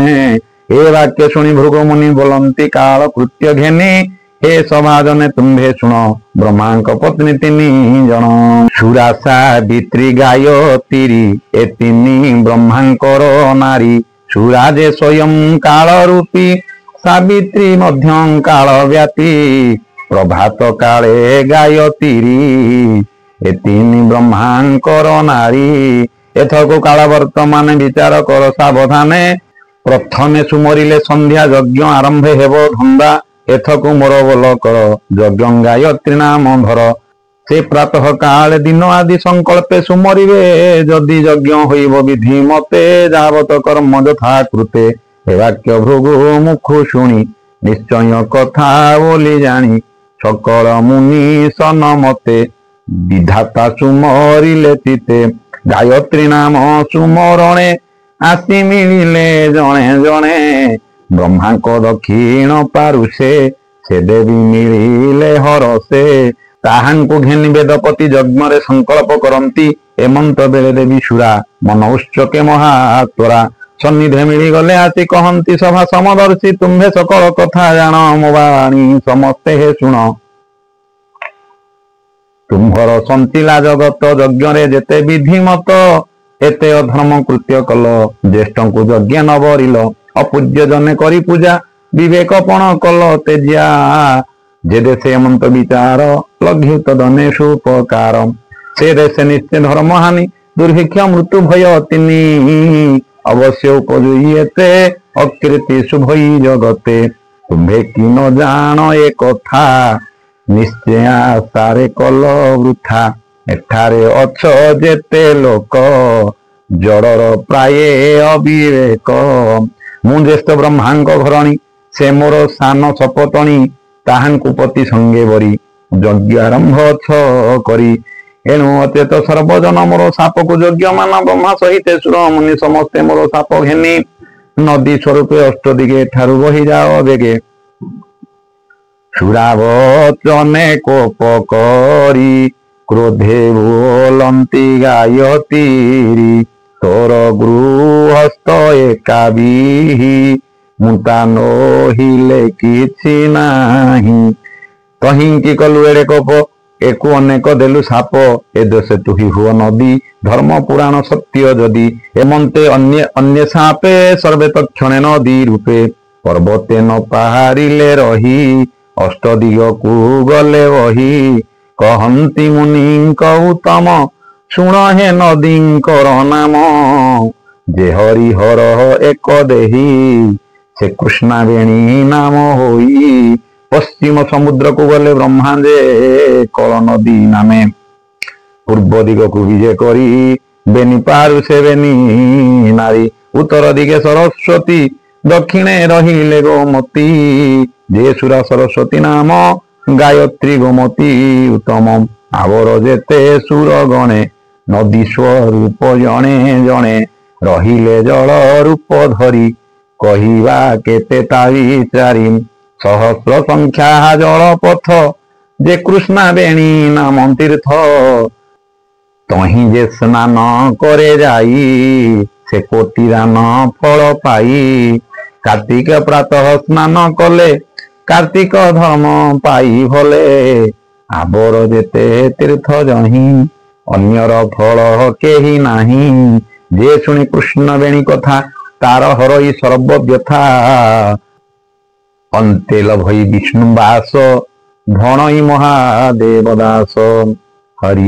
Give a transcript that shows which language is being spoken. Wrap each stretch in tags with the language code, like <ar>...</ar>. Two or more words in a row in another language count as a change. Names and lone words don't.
<or>ଏ ବାକ୍ୟ ଶୁଣି ଭୃଗୁମୁନି ବୋଲନ୍ତି କାଳ କୃତ୍ୟ ଘେନି ହେ ସଭାଜନେ ତୁମ୍ଭେ ଶୁଣ ବ୍ରହ୍ମାଙ୍କ ପତ୍ନୀ ତିନି ଜଣ ସୁରା ସାବିତ୍ରୀ ଗାୟତ୍ରୀ ଏ ତିନି ବ୍ରହ୍ମାଙ୍କର ନାରୀ ସୁରା ଯେ ସ୍ୱୟଂ କାଳ ରୂପୀ ସାବିତ୍ରୀ ମଧ୍ୟ କାଳ ବ୍ୟାପୀ ପ୍ରଭାତ କାଳେ ଗାୟତ୍ରୀ ଏ ତିନି ବ୍ରହ୍ମାଙ୍କର ନାରୀ। ଏଥକୁ କାଳ ବର୍ତ୍ତମାନ ବିଚାର କର ସାବଧାନେ ପ୍ରଥମେ ସୁମରିଲେ ସନ୍ଧ୍ୟା ଯଜ୍ଞ ଆରମ୍ଭ ହେବ ଧନ୍ଦା ଏଥକୁ ମୋର ବୋଲ କର ଯଜ୍ଞ ଗାୟତ୍ରୀ ନାମ ଧର ସେ ପ୍ରାତଃ କାଳେ ଦିନ ଆଦି ସଂକଳ୍ପେ ସୁମରିବେ ଯଦି ଯଜ୍ଞ ହୋଇବ ବିଧି ମତେ ଯାବତ କର୍ମ ଯଥା କୃତେ ହେ ବାକ୍ୟ ଭୃଗୁ ମୁଖୁ ଶୁଣି ନିଶ୍ଚୟ କଥା ବୋଲି ଜାଣି ସକଳ ମୁନି ସନମତେ ବିଧାତା ସୁମରିଲେ ଚିତ୍ତେ ଗାୟତ୍ରୀ ନାମ ସୁମରଣେ ଆସି ମିଳିଲେ ଜଣେ ଜଣେ ବ୍ରହ୍ମାଙ୍କ ଦକ୍ଷିଣ ପାରୁଷେ ସେ ଦେବୀ ମିଳିଲେ ହରଷେ ତାହାଙ୍କୁ ଘେନି ବେଦପତି ଯଜ୍ଞରେ ସଂକଳ୍ପ କରନ୍ତି ଏମନ୍ତ ବେଳେ ଦେବୀ ସୁରା ମନ ଉଚ୍ଚକେ ମହାତ୍ୱରା ସନ୍ନିଧେ ମିଳି ଗଲେ ଆସି କହନ୍ତି ସଭା ସମଦର୍ଶୀ ତୁମ୍ଭେ ସକଳ କଥା ଜାଣ ମୋ ବାଣୀ ସମସ୍ତେ ହେ ଶୁଣ ତୁମ୍ଭର ସଞ୍ଚିଳା ଜଗତ ଯଜ୍ଞରେ ଯେତେ ବିଧି ମତ ଏତେ ଅଧର୍ମ କୃତ୍ୟ କଲ ଜ୍ୟେଷ୍ଠଙ୍କୁ ଯଜ୍ଞ ନ ବରିଲ ଅପୂଜ୍ୟ ଜନେ କରି ପୂଜା ବିବେକପଣ କଲ ତେଜିଆ ଯେ ଦେଶେ ମନ୍ତ ବିଚାର ଲଘ୍ୟୁତ ଧନେଷୁ ଉପକାର ସେ ଦେଶେ ନିଶ୍ଚୟ ଧର୍ମ ହାନି ଦୁର୍ଭିକ୍ଷ ମୃତ୍ୟୁ ଭୟ ତିନି ଅବଶ୍ୟ ଉପୁଜୁଏତେ ଅକୃତି ଶୁଭଇ ଜଗତେ ତୁମ୍ଭେ କି ନ ଜାଣ ଏ କଥା ନିଶ୍ଚୟ ସାରେ କଲ ବୃଥା ଏଠାରେ ଅଛ ଯେତେ ଲୋକ ଜଡ଼ର ପ୍ରାୟ ଅବିବେକ ମୁଁ ଜ୍ୟେଷ୍ଠ ବ୍ରହ୍ମାଙ୍କ ଘରଣୀ ସେ ମୋର ସାନ ସପତ୍ନୀ ତାହାଙ୍କୁ ପତି ସଙ୍ଗେ ବରି ଯଜ୍ଞ ଆରମ୍ଭ କରି ଏଣୁ ଅଚେତ ସର୍ବଜନ ମୋର ଶାପକୁ ଯଜ୍ଞ ମାନ ବ୍ରହ୍ମା ସହିତ ସୁର ମୁନି ସମସ୍ତେ ମୋର ଶାପ ଘେନି ନଦୀ ସ୍ୱରୂପେ ଅଷ୍ଟ ଦିଗେ ଠାରୁ ବହି ଯାଅ ବେଗେ ସୁରାବଚନେ କୋପ କରି କ୍ରୋଧେ ବୋଲନ୍ତି ଗାୟତୀରୀ ତୋର ଗୃହସ୍ଥ ଏକା ବିହି ମୁତା ନହିଲେ କିଛି ନାହିଁ କହିଁ କଲୁ ଏଡ଼େ କୋପ ଏକୁ ଅନେକ ଦେଲୁ ଶାପ ଏ ଦଶେ ତୁହି ହୁଅ ନଦୀ ଧର୍ମ ପୁରାଣ ସତ୍ୟ ଯଦି ଏମନ୍ତେ ଅନ୍ୟ ଶାପେ ସର୍ବେ ତକ୍ଷଣେ ନଦୀ ରୂପେ ପର୍ବତେ ନ ପହଡ଼ିଲେ ରହି ଅଷ୍ଟଦିଗକୁ ଗଲେ ବହି କହନ୍ତି ମୁନି ଉତ୍ତମ ଶୁଣ ହେ ନଦୀଙ୍କର ନାମ ଯେ ହରିହର ଏକ ଦେହୀ ସେ କୃଷ୍ଣାବେଣୀ ନାମ ହୋଇ ପଶ୍ଚିମ ସମୁଦ୍ରକୁ ଗଲେ ବ୍ରହ୍ମା ଯେ କଲ ନଦୀ ନାମେ ପୂର୍ବ ଦିଗକୁ ବିଜୟ କରି ବେନି ପାରୁ ସେ ବେନି ନାରୀ ଉତ୍ତର ଦିଗେ ସରସ୍ୱତୀ ଦକ୍ଷିଣେ ରହିଲେ ଗୋମତୀ ଯେ ସୁରା ସରସ୍ୱତୀ ନାମ ଗାୟତ୍ରୀ ଗୋମତୀ ଉତ୍ତମ ଆଉର ଯେତେ ସୁର ଗଣେ ନଦୀ ସ୍ୱରୂପ ଜଣେ ଜଣେ ରହିଲେ ଜଳ ରୂପ ଧରି କହିବା କେତେ ତାରି ଚାରି ସହସ୍ର ସଂଖ୍ୟା ଜଳ ପଥ ଯେ କୃଷ୍ଣା ବେଣୀ ନାମ ତୀର୍ଥ ତହିଁ ଯେ ସ୍ନାନ କରେ ଯାଇ ସେ କୋଟି ଦାନ ଫଳ ପାଇ କାର୍ତ୍ତିକ ପ୍ରାତଃ ସ୍ନାନ କଲେ କାର୍ତ୍ତିକ ଧର୍ମ ପାଇ ଭଲେ ଆଉର ଯେତେ ତୀର୍ଥ ଯହିଁ ଅନ୍ୟର ଫଳ କେହି ନାହିଁ ଯେ ଶୁଣି କୃଷ୍ଣ ବେଣୀ କଥା ତାର ହରଇ ସର୍ବ ବ୍ୟଥା ଅନ୍ତେ ଲଭଇ ବିଷ୍ଣୁ ବାସ ଭଣଇ ମହାଦେବ ଦାସ ହରି</or>